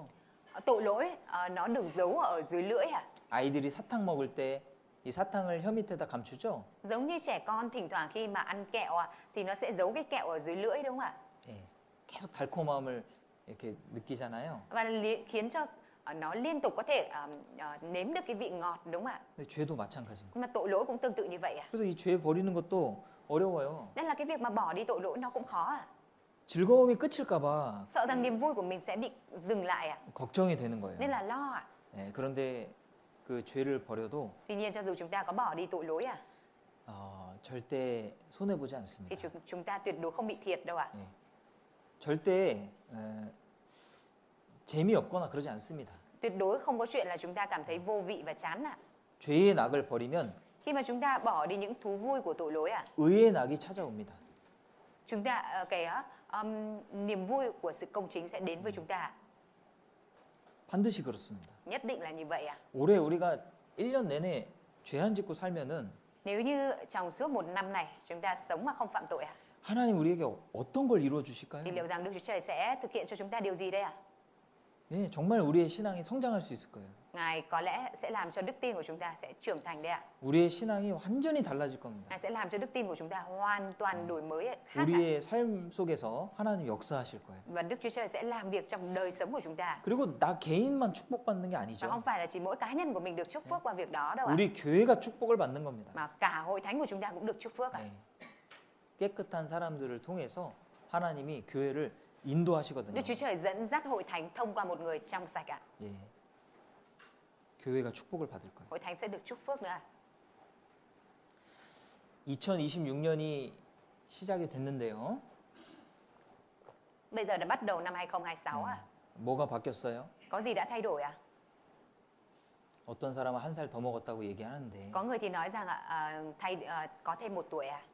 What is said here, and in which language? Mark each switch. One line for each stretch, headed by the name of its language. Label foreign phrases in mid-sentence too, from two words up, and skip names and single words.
Vietnamese: Tội lỗi nó được giấu ở dưới lưỡi ạ.
Korean: 아이들이 사탕 먹을 때 이 사탕을 혀 밑에다 감추죠.
Vietnamese: Giống như trẻ con thỉnh thoảng khi mà ăn kẹo ạ thì nó sẽ giấu cái kẹo ở dưới lưỡi, đúng không ạ?
Korean: 예, 계속 달콤함을 이렇게 느끼잖아요.
Vietnamese: Và khiến cho nó liên tục có thể nếm được cái vị ngọt, đúng không ạ?
Korean: 근데 죄도 마찬가지입니다.
Vietnamese: Nhưng mà tội lỗi cũng tương tự như vậy ạ.
Korean: 그래서 이 죄 버리는 것도 어려워요.
Vietnamese: Nên là cái việc mà bỏ đi tội lỗi nó cũng khó ạ.
Korean: 즐거움이 끝일까봐
Vietnamese: Sợ rằng niềm vui của mình sẽ bị dừng lại ạ.
Korean: 걱정이 되는 거예요.
Vietnamese: Nên là lo ạ.
Korean: 예, 그런데 그 죄를 버려도
Vietnamese: Tuy nhiên cho dù chúng ta có bỏ đi tội lỗi ạ,
Korean: 절대 손해 보지
Vietnamese: thì
Korean: 않습니다.
Vietnamese: chúng ta tuyệt đối không bị thiệt đâu ạ.
Korean: 예, 절대 재미없거나 그러지 않습니다.
Vietnamese: Tuyệt đối không có chuyện là chúng ta cảm thấy vô vị và chán ạ.
Korean: 죄의 낙을 버리면
Vietnamese: Khi mà chúng ta bỏ đi những thú vui của tội lỗi ạ,
Korean: 의의 낙이 찾아옵니다.
Vietnamese: chúng ta niềm vui của sự công chính sẽ đến với chúng ta.
Korean: 반드시 그렇습니다.
Vietnamese: Nhất định là như vậy ạ.
Korean: 올해 우리가 1년 내내 죄 안 짓고 살면은
Vietnamese: Nếu như trong suốt một năm này chúng ta sống mà không phạm tội ạ,
Korean: 하나님 우리에게 어떤 걸 이루어
Vietnamese: thì
Korean: 주실까요?
Vietnamese: liệu rằng Đức Chúa Trời sẽ thực hiện cho chúng ta điều gì đây ạ?
Korean: 네, 정말 우리의 신앙이 성장할 수 있을 거예요.
Vietnamese: Ngài có lẽ sẽ làm cho đức tin của chúng ta sẽ trưởng thành đấy ạ.
Korean: 우리의 신앙이 완전히 달라질 겁니다.
Vietnamese: Ngài sẽ làm cho đức tin của chúng ta hoàn toàn đổi mới khác ạ.
Korean: 우리의 삶 속에서 하나님 역사하실 거예요.
Vietnamese: Và Đức Chúa Trời sẽ làm việc trong đời sống của chúng ta.
Korean: 그리고 나 개인만 축복받는 게
Vietnamese: Và
Korean: 아니죠.
Vietnamese: không phải là chỉ mỗi cá nhân của mình được chúc phước qua việc đó đâu ạ.
Korean: 우리 교회가 축복을 받는 겁니다.
Vietnamese: Mà cả hội thánh của chúng ta cũng được chúc phước ạ.
Korean: 네. 깨끗한 사람들을 통해서 하나님이 교회를 인도하시거든요.
Vietnamese: Đức Chúa Trời dẫn dắt hội thánh thông qua một người trong sạch ạ.
Korean: 예. 교회가 축복을 받을 거예요.
Vietnamese: Hội thánh sẽ được chúc phước nữa ạ.
Korean: 2026년이 시작이 됐는데요.
Vietnamese: Bây giờ đã bắt đầu năm 2026 ạ.
Korean: 뭐가 바뀌었어요?
Vietnamese: Có gì đã thay đổi ạ?
Korean: 어떤 사람은 한 살 더 먹었다고 얘기하는데
Vietnamese: Có người thì nói rằng có thêm một tuổi à?